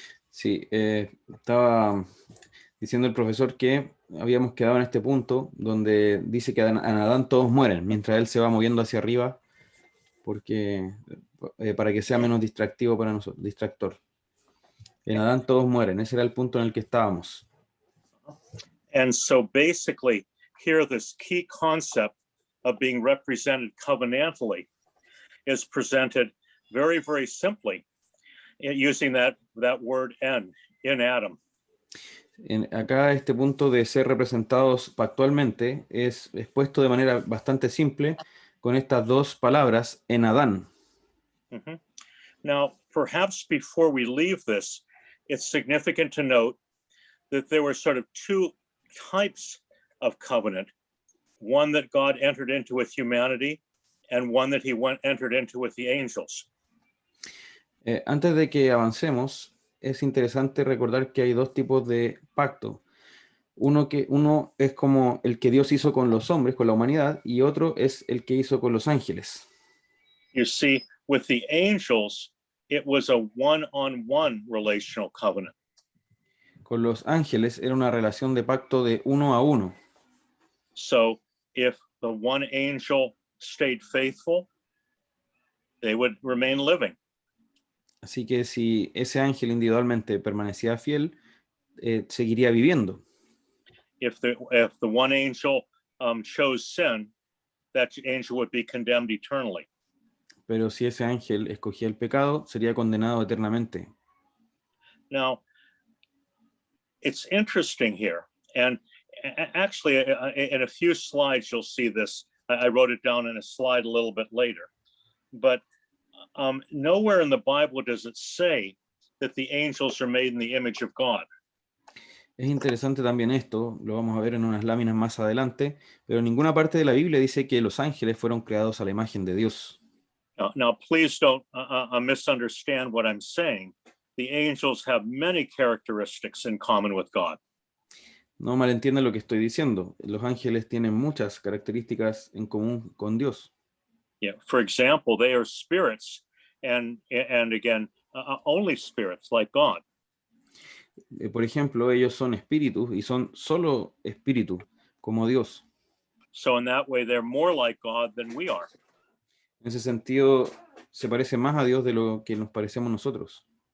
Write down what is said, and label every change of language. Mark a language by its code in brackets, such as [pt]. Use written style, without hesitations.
[es] Sí, estaba diciendo el profesor que habíamos quedado en este punto donde dice que en Adán todos mueren, mientras él se va moviendo hacia arriba, porque para que sea menos distractivo para nosotros, distractor. En Adán todos mueren, ese era el punto en el que estábamos. [en] And so basically, here this key concept of being represented covenantally is presented very, very simply using that word in Adam. [es] Acá este punto de ser representados pactualmente es expuesto de manera bastante simple con estas dos palabras, en Adán. [en] Now, perhaps before we leave this, it's significant to note that there were sort of two types of covenant, one that God entered into with humanity and one that he entered into with the angels. [es] Antes de que avancemos, es interesante recordar que hay dos tipos de pacto. Uno es como el que Dios hizo con los hombres, con la humanidad, y otro es el que hizo con los ángeles. [en] You see, with the angels, it was a one-on-one relational covenant. [es] Con los ángeles era una relación de pacto de uno a uno. [en] So if the one angel stayed faithful, they would remain living. [es] Así que si ese ángel individualmente permanecía fiel, seguiría viviendo. [en] If the one angel chose sin, that angel would be condemned eternally. [es] Pero si ese ángel escogía el pecado, sería condenado eternamente. [en] Now, it's interesting here, and actually, in a few slides, you'll see this. I wrote it down in a slide a little bit later, but nowhere in the Bible does it say that the angels are made in the image of God. [es] Es interesante también esto, lo vamos a ver en unas láminas más adelante, pero en ninguna parte de la Biblia dice que los ángeles fueron creados a la imagen de Dios. [en] Now please don't misunderstand what I'm saying. The angels have many characteristics in common with God. [es] No malentiendan lo que estoy diciendo. Los ángeles tienen muchas características en común con Dios. Yeah. [en] For example, they are spirits, and again, only spirits like God. [es] Por ejemplo, ellos son espíritus y son solo espíritu, como Dios. [en] So in that way, they're more like God than we are. [es] En ese sentido, se parece más a Dios de lo que nos parecemos nosotros.